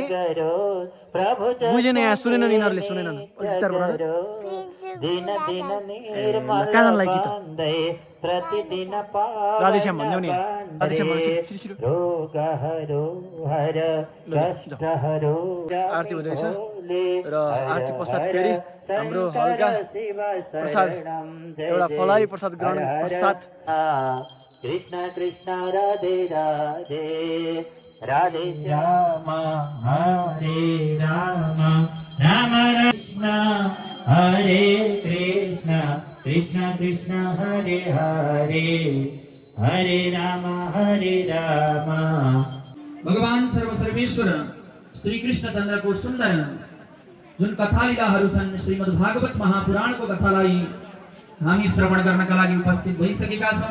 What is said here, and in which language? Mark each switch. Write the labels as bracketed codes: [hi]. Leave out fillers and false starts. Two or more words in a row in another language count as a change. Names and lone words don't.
[ne] बुझेन यहाँ सुनेन नि यिनीहरूले सुनेन विचार गर कहाँ जान लागि त राधेश्याम भन्देऊ नि राधेश्याम आरती हुँदैछ र आरती पश्चात फेरि हाम्रो हल्का प्रसाद एउटा फलारी प्रसाद ग्रहण पश्चात [sa] कृष्ण कृष्ण राधे राधे राधे श्याम हरे राम राम कृष्ण हरे कृष्ण कृष्ण कृष्ण हरे हरे हरे राम हरे राम। [ne] भगवान सर्वसर्वेश्वर श्री कृष्ण चन्द्रको सुन्दर जुन कथालीलाहरू छन् श्रीमद् भागवत महापुराणको कथालाई हामी श्रवण गर्नका लागि उपस्थित भइसकेका छौँ।